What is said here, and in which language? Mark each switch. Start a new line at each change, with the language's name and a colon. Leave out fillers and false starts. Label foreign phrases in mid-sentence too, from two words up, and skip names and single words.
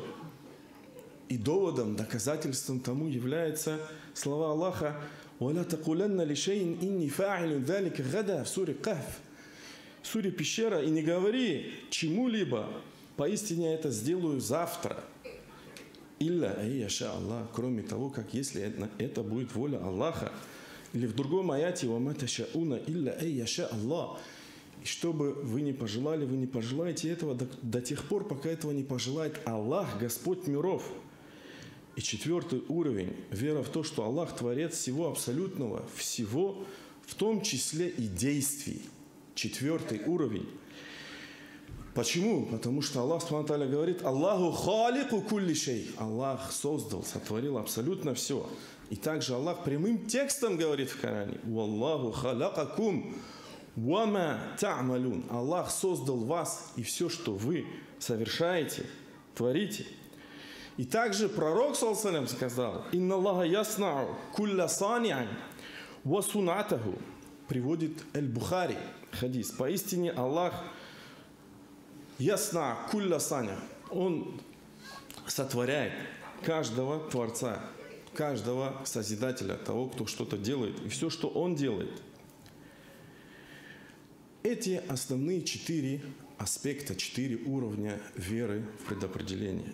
Russian: И доводом, доказательством тому являются слова Аллаха:
Arabic: «ولا تقولن لشيء إني فاعل ذلك غدا»
Russian: в суре Кахф, в суре Пещера, «И не говори чему-либо, поистине это сделаю завтра».
Arabic: «إلا أن يشاء الله»,
Russian: кроме того, как если это будет воля Аллаха. Или в другом аяте:
Arabic: «وما تشاءون إلا أن يشاء الله».
Russian: И что бы вы ни пожелали, вы не пожелаете этого до тех пор, пока этого не пожелает Аллах, Господь миров. И четвертый уровень – вера в то, что Аллах творец всего абсолютного, всего, в том числе и действий. Четвертый уровень. Почему? Потому что Аллах
Arabic: سبحانه وتعالى
Russian: говорит:
Arabic: «الله خالق كل شيء».
Russian: Аллах создал, сотворил абсолютно все. И также Аллах прямым текстом говорит в Коране:
Arabic: «والله خلقكم وما تعملون».
Russian: Аллах создал вас и все, что вы совершаете, творите. И также пророк,
Arabic: صلى الله عليه وسلم, сказал: «إن الله يصنع كل صانع وصنعته».
Russian: Приводит Аль-Бухари хадис. Поистине Аллах
Arabic: يصنع كل صانع.
Russian: Он сотворяет каждого творца, каждого созидателя, того, кто что-то делает, и все, что он делает. Эти основные 4 аспекта, 4 уровня веры в предопределение.